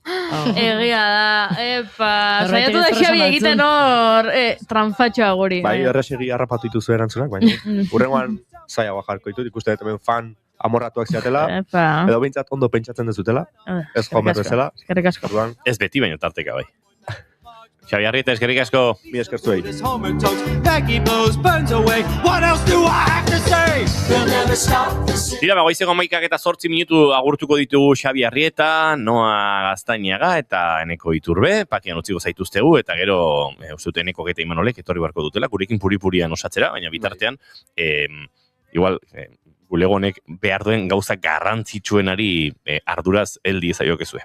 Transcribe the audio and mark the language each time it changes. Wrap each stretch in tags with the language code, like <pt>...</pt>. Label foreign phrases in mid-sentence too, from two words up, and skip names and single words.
<eu>Egia da, saiatu da Xabi egiten hor, tranfatxoa guri. Bai, errexegi harrapatu dituzu erantzunak, baina hurrengoan zaiagoa jarko ditut, ikusten hemen fan amorratuak ziatela, edo behintzat ondo pentsatzen dezutela, ez joan bezala. Eskerrik asko. Ez beti, baina tarteka bai. Xabi Arrieta, eskerrik asko. Mi esker zuei.</eu> <en>Peggy blows burns away. What else do I have to say? They'll never stop the city.</en> <eu>Dira, goizeko 11:08 minutu agurtuko ditugu Xabi Arrieta, Noa Gaztainaga eta Eneko Iturbe, pakean utziko zaituztegu, eta gero, uste dut Eneko eta Imanolek etorri barko dutela, gurekin puri-purian osatzera, baina bitartean, igual, bulegonek behar duen gauza garrantzitsuenari arduraz heldi zaiokezue.</eu>